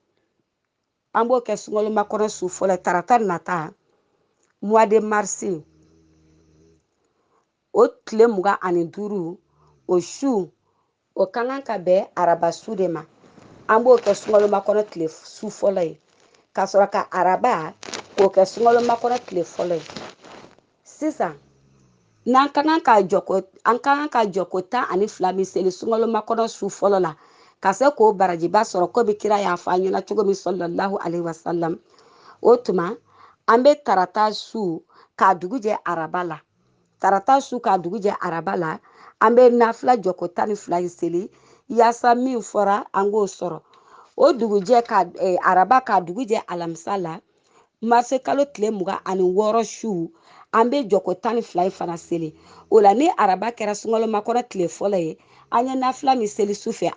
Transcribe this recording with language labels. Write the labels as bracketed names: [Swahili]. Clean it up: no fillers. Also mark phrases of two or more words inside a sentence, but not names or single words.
[Bambara] an b'o kɛ sungaloma kɔnɔ su fɔlɔ tarata nata [French] mois de mars [Bambara] o tile 25 o su o ka kan ka bɛn araba su de ma an b'o kɛ sunkalomakɔnɔ tile su fɔlɔ ye ka sɔrɔ ka araba k'o kɛ sunkalomakɔnɔ tile fɔlɔ ye sisan n'an ka kan ka jɔ ko 12 min seli sunkalomakɔnɔ su fɔlɔ la ka se k'o barajiba sɔrɔ ko bi kira y'a fɔ an ɲɛna cogo min [Arabic] صلى الله عليه وسلم [Bambara] o tuma an bɛ tarata su k'a dugu jɛ araba la tarata su k'a dugu jɛ araba la an bɛ nafila jɔ ko 12 in seli yaasa min fɔra an k'o sɔrɔ o dugujɛ ka araba k'a dugu jɛ alamisa la marse kalo tile 26 su an bɛ jɔ ko 12 in fana seli o la ni araba kɛra sunkalomakɔnɔ tile fɔlɔ ye an ye nafila min seli su fɛ